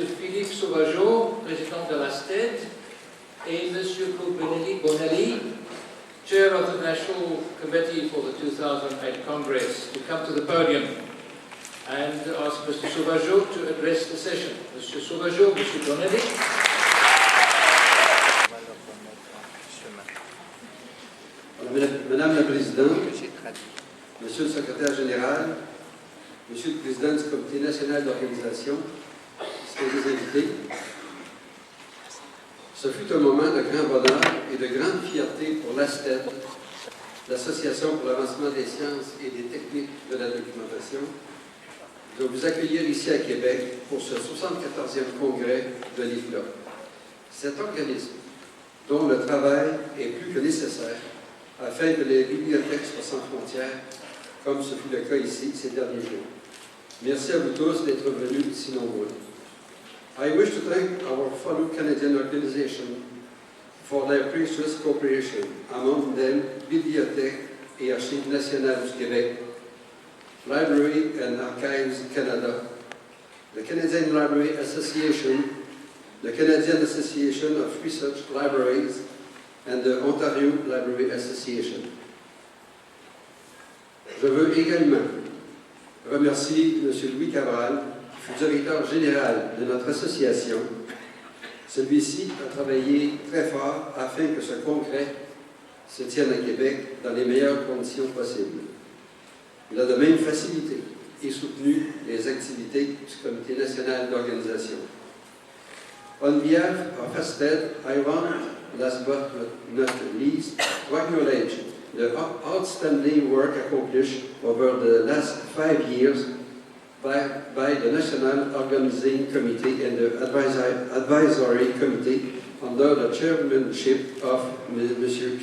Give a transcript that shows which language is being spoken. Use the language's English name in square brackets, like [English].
[French] Philippe Sauvageau, président de la STED, et M. [English] Claude Bonelli, Chair of the National Committee for the 2008 Congress, to come to the podium and ask Mr. Sauvageau to address the session. Mr. Sauvageau, Mr. Bonelli. [French] Madame la Présidente, Monsieur le Secrétaire Général, Monsieur le Président du Comité national d'organisation, distingués invités, ce fut un moment de grand bonheur et de grande fierté pour l'ASTED, l'Association pour l'avancement des sciences et des techniques de la documentation, de vous accueillir ici à Québec pour ce 74e congrès de l'IFLA. Cet organisme, dont le travail est plus que nécessaire, afin que les bibliothèques soient sans frontières, comme ce fut le cas ici ces derniers jours. Merci à vous tous d'être venus si nombreux. [English] I wish to thank our fellow Canadian organizations for their precious cooperation, among them Bibliothèque et Archives nationales du Québec, Library and Archives Canada, the Canadian Library Association, the Canadian Association of Research Libraries, and the Ontario Library Association. [French] Je veux également remercier M. Louis Cabral, qui fut directeur général de notre association. Celui-ci a travaillé très fort afin que ce congrès se tienne à Québec dans les meilleures conditions possibles. Il a de même facilité et soutenu les activités du Comité national d'organisation. [English] On behalf of ASTED, I want, last but not least, to acknowledge the outstanding work accomplished over the last 5 years by the National Organizing Committee and the Advisory Committee under the chairmanship of M.